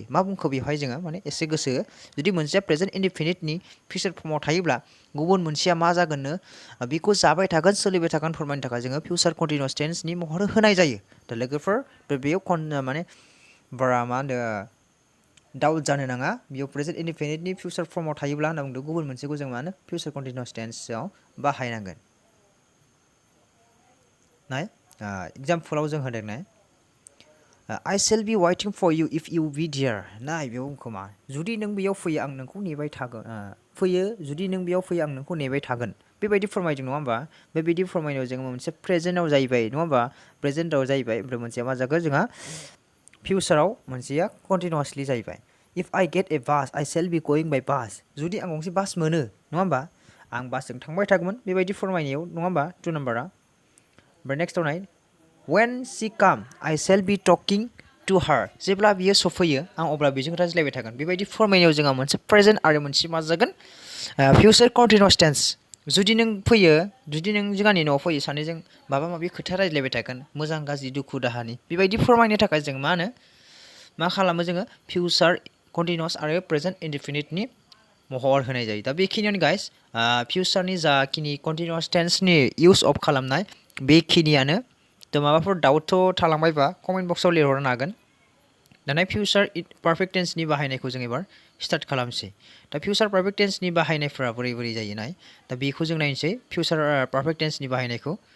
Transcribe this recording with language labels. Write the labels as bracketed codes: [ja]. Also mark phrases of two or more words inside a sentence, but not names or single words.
[brx] मा बुंखो बेवहाय जोङो माने एसे गोसो जुदि मोनसेया [en] present indefiniteनि future formआव [brx] थायोब्ला गुबुन मोनसेया मा जागोननो बेखौ जाबाय थागोन सोलिबाय थागोन फोरमायनो थाखाय जोङो [en] future continuous tenseनि [brx] महर होनाय जायो दा लोगोफोर बेयाव माने बारा मा होनो डाउट जानो नाङा बेयाव [en] present indefiniteनि future formआव [brx] थायोब्ला होनना बुंदों गुबुन मोनसेखौ जों मानो [en] future continuous tenseआव [brx] बाहायनांगोन नाय एग्जाम्पलाव जों होदों नाय [en] I shall be waiting for you if you be there [brx] नाय बेयाव खोमा जुदि नों बेयाव फैयो आं नोंखौ नेबाय थागोन जुदि नों बेयाव फैयो आं नोंखौ नेबाय थागोन बेबायदि फोरमायदों नङा होमबा बेबायदि फोरमायनायाव जोङो मोनसे प्रेजेन्टआव जाहैबाय नङा होमबा प्रेजेन्टआव जाहैबाय ओमफ्राय मोनसेया मा जागोन जोंहा फिउचाराव मोनसेया कन्टिन्युअसलि जाहैबाय [en] if I get a bus I shall be going by bus [brx] जुदि आं गंसे बास मोनो नङा होमबा आं बासजों थांबाय थागोन बेबायदि फोरमायनायाव नङा होमबा 2 नाम्बारा ओमफ्राय नेक्स्टआव नाय [en] when she come I shall be talking to her [brx] जेब्ला बियो सफैयो आं अब्ला बेजों रायज्लायबाय थागोन बेबायदि फोरमायनायाव जोंहा मोनसे प्रेजेन्ट आरो मोनसे मा जागोन [en] future continuous tense [brx] जुदि नों जोंहानि न'आव फैयो सानैजों माबा माबि खोथा रायज्लायबाय थागोन मोजां गाज्रि दुखु दाहानि बेबायदि फोरमायनो थाखाय जों मा खालामो जोङो [en] future continuous [brx] आरो [en] present indefiniteनि [brx] महर होनाय जायो दा बेखिनियानो गाइस फिउचारनि जाखिनि [en] continuous tenseनि use of [brx] खालामनाय बेखिनियानो थ' माबाफोर डाउटथ' थालांबायबा [en] comment boxआव [brx] लिरहरनो हागोन दाना [en] future perfect tenseनि [brx] बाहायनायखौ जों एबार स्टार्ट खालामसै दा [en] future perfect tenseनि [brx] बाहायनायफोरा बोरै जायो नाय दा बेखौ जों नायनोसै [en] future perfect tenseनि [brx] बाहायनायखौ